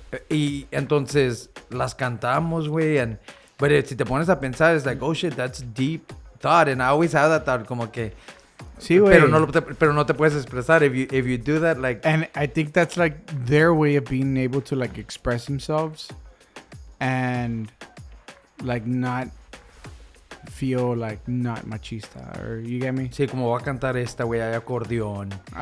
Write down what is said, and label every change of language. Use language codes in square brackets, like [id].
[es] Y entonces las cantamos, güey. [en] And but [es] si te pones a pensar, [en] it's like, oh shit, that's deep thought. And I always have that thought, [es] como que... Sí, güey. Pero no te puedes expresar. [en] If you do that, like... And I think that's, like, their way of being able to, like, express themselves and, like, not feel, like, not machista, or you get me? [es] Sí, como va a cantar esta, güey, hay acordeón.